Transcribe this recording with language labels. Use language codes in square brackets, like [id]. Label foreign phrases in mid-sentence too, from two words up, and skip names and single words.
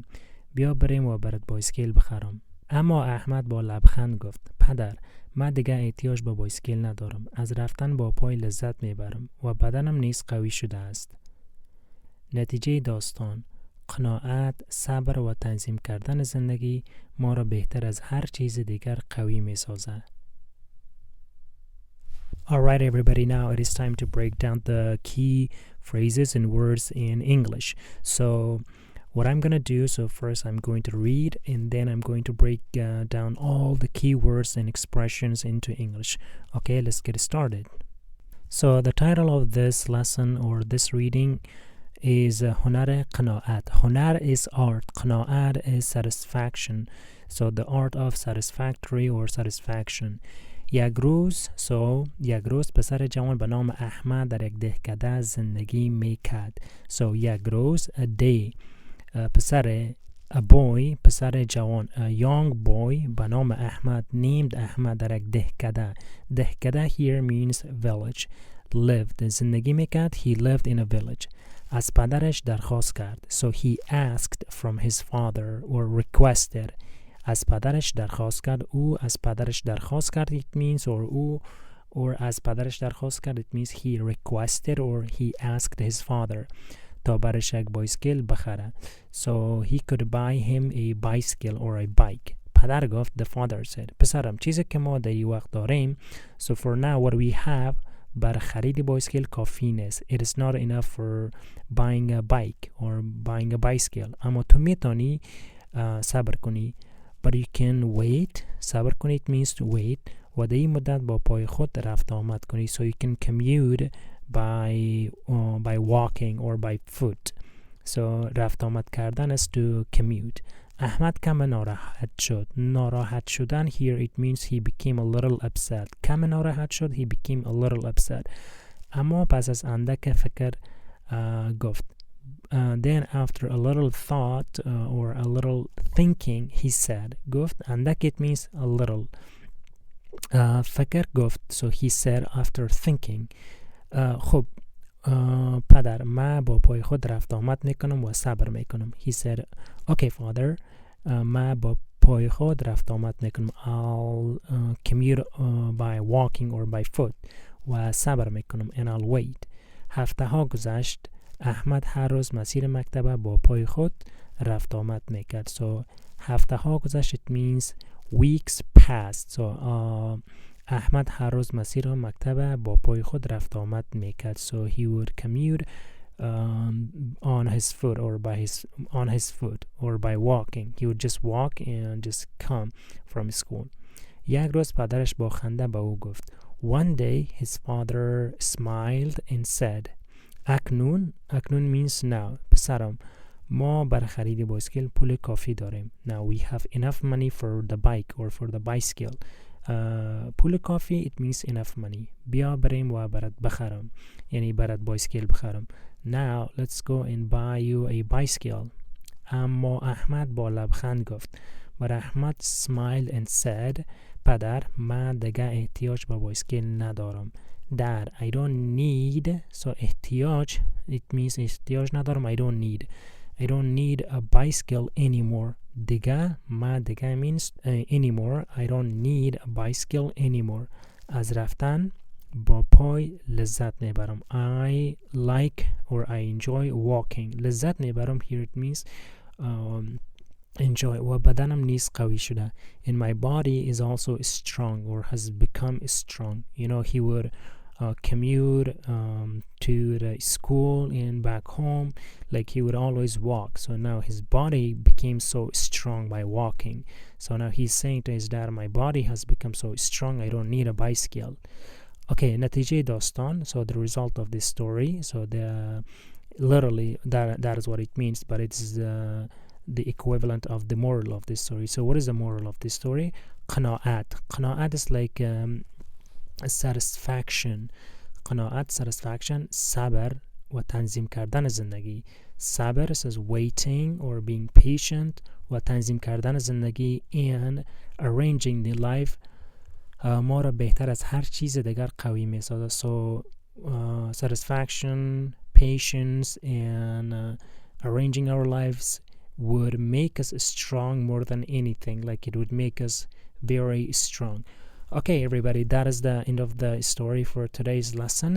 [fa] بیا بریم و برات بایسکل بخرم. اما احمد با لبخند گفت: پدر، من دیگه احتیاج به بایسکل ندارم. از رفتن با پای لذت میبرم و بدنم نیز قوی شده است. نتیجه داستان: قناعت، صبر و تنظیم کردن زندگی ما را بهتر از هر چیز دیگر قوی میسازد. [en] Alright everybody, now it is time to break down the key phrases and words in English. So what I'm going to do, so first I'm going to read and then I'm going to break down all the key words and expressions into English. Okay, let's get started. So the title of this lesson or this reading is [fa] هنر قناعت. [en] هنر is art, قناعت is satisfaction. So the art of satisfactory or satisfaction. [fa] یک روز پسر جوان به نام احمد در یک دهکده زندگی میکرد. So یک روز, [en] a day, a boy, [fa] پسر جوان, [en] a young boy [fa] به نام احمد, named احمد, در یک دهکده. [en] دهکده here means village. lived, [fa] زندگی میکرد, [en] he lived in a village. [fa] از پدرش درخواست کرد. [en] So he asked from his father or requested. [fa] از پدرش درخواست کرد. او از پدرش درخواست کرد [en] it means or [fa] از پدرش درخواست کرد [en] it means he requested or he asked his father [fa] تا برش یک بایسکل بخره. [en] So he could buy him a bicycle or a bike. [fa] پدر گفت, [en] the father said, [fa] پسرم، چیزی که ما در این وقت داریم, [en] so for now what we have [fa] بر خرید بایسکل کافی نیست. [en] It is not enough for buying a bike or buying a bicycle. [fa] اما تو میتونی صبر کنی. [en] But you can wait. [fa] صبر کنی [en] it means to wait. [fa] و در این مدت با پای خود رفت آمد کنی. [en] So you can commute by walking or by foot. So [fa] رفت آمد کردن [en] is to commute. [fa] احمد کم ناراحت شد. ناراحت شدن [en] here it means he became a little upset. [fa] کم ناراحت شد [en] he became a little upset. [fa] اما پس از اندک فکر گفت. [en] Then after a little thought or a little thinking he said, [fa] گفت, اندک [en] it means a little. [fa] فکر گفت, [en] so he said after thinking, [fa] خب پدر، من با پای خود رفت آمد میکنم و صبر میکنم. [en] He said, okay father, [fa] من با پای خود رفت آمد میکنم. [en] I'll commute by walking or by foot. [fa] و صبر میکنم [en] and I'll wait. [fa] هفته ها گذشت. احمد هر روز مسیر مکتب با پای خود رفت آمد میکرد. [en] So [fa] هفته ها گذشت [en] it means weeks passed. [fa] So احمد هر روز مسیر مکتب با پای خود رفت آمد میکرد. [en] So he would commute on his foot or by walking. He would just walk and just come from school. [fa] یک روز پدرش با خنده به او گفت. [en] One day his father smiled and said, اکنون means now. [fa] پسرم، ما بر خرید بایسکل پول کافی داریم. [en] Now we have enough money for the bike or for the bicycle. [fa] پول کافی [en] it means enough money. [fa] بیا بریم و برات بخرم. یعنی برات بایسکل بخرم. [en] Now let's go and buy you a bicycle. [fa] اما احمد با لبخند گفت: [en] But Ahmad smiled and said, [fa] پدر من دیگه احتیاج به بایسکل ندارم. [en] Dad, I don't need. So احتیاج, it means [fa] احتیاج ندارم. [en] I don't need a bicycle anymore. دیگه means anymore. I don't need a bicycle anymore. [fa] از رفتن با پای لذت میبرم. [en] I like or I enjoy walking. [fa] لذت میبرم [en] here it means enjoy. [fa] و بدنم نیز قوی شده. [en] And my body is also strong or has become strong. He would commute to the school and back home, like he would always walk. So now his body became so strong by walking. So now he's saying to his dad, my body has become so strong, I don't need a bicycle. [fa] Okay, نتیجه داستان. [en] So the result of this story. So literally that is what it means, but it's the equivalent of the moral of this story. So what is the moral of this story? قناعت is like satisfaction. [fa] قناعت, satisfaction. صبر و تنظیم کردن زندگی. صبر [en] is waiting or being patient [fa] و تنظیم کردن زندگی [en] and arranging the life [fa] ما را بهتر از هر چیز دیگر قوی می سازد. [en] So satisfaction, patience and arranging our lives would make us strong more than anything. Like it would make us very strong. Okay, everybody, that is the end of the story for today's lesson.